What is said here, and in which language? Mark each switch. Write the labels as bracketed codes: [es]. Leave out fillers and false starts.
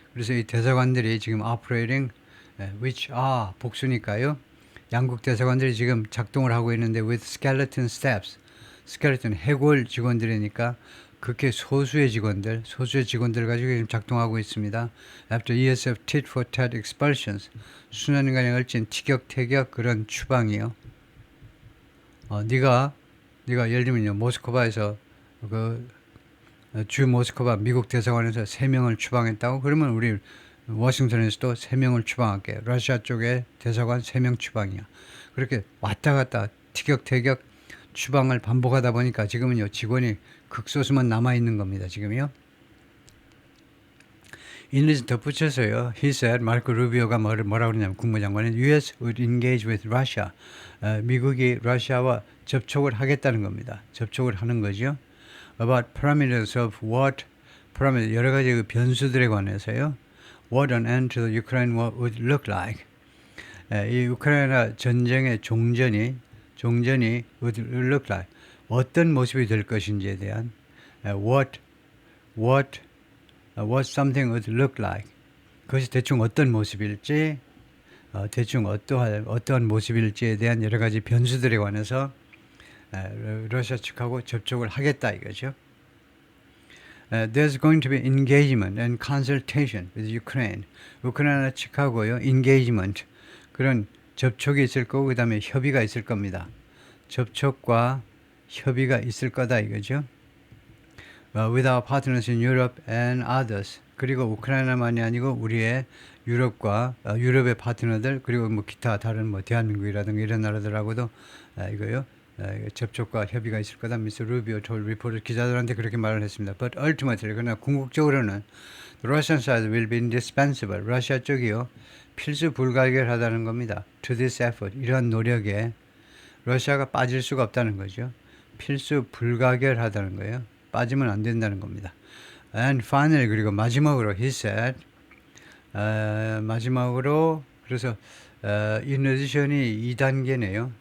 [ko] 그래서 이 대사관들이 지금 [en] operating, which are [ko] 복수니까요. 양국 대사관들이 지금 작동을 하고 있는데 [en] with skeleton staffs, [ko] 해골 직원들이니까 그렇게 소수의 직원들 가지고 지금 작동하고 있습니다. [en] After years of tit for tat expulsions, [ko] 수년간에 걸친 티격태격 그런 추방이요. 네가 예를 들면요, 모스크바에서 주 모스크바 미국 대사관에서 3명을 추방했다고 그러면 우리 워싱턴에서도 3명을 추방할게. 러시아 쪽에 대사관 3명 추방이야. 그렇게 왔다 갔다 티격태격 추방을 반복하다 보니까 지금은요 직원이 극소수만 남아 있는 겁니다. 지금요. 인리스 덧붙여서요. He said, 마르코 루비오가 뭐라고 그러냐면 국무장관은 [en] US would engage with Russia. [ko] 미국이 러시아와 접촉을 하겠다는 겁니다. 접촉을 하는 거죠. [en] About parameters of what, [ko] 여러 가지 그 변수들에 관해서요. [en] What an end to the Ukraine war would look like. [ko] 이 우크라이나 전쟁의 종전이 [en] would look like. [ko] 어떤 모습이 될 것인지에 대한 [en] what something would look like. [ko] 그것이 대충 어떤 모습일지, 대충 어떠한 모습일지에 대한 여러 가지 변수들에 관해서 러시아 측하고 접촉을 하겠다 이거죠. [en] there's going to be engagement and consultation with Ukraine. [ko] 우크라이나 측하고요, engagement 그런 접촉이 있을 거고 그 다음에 협의가 있을 겁니다. 접촉과 협의가 있을 거다 이거죠. [en] With our partners in Europe and others. [ko] 그리고 우크라이나만이 아니고 우리의 유럽과 유럽의 파트너들 그리고 뭐 기타 다른 뭐 대한민국이라든가 이런 나라들하고도 이거요. 접촉과 협의가 있을 거다. 미스 루비오 [en] told reporter [ko] 기자들한테 그렇게 말을 했습니다. [en] But ultimately [ko] 그러나 궁극적으로는 [en] the Russian side will be indispensable. [ko] 러시아 쪽이요 필수 불가결하다는 겁니다. [en] To this effort [ko] 이러한 노력에 러시아가 빠질 수가 없다는 거죠. 필수 불가결하다는 거예요. 빠지면 안 된다는 겁니다. [en] And finally [ko] 그리고 마지막으로 [en] he said [ko] 마지막으로 그래서 in addition이 2단계네요.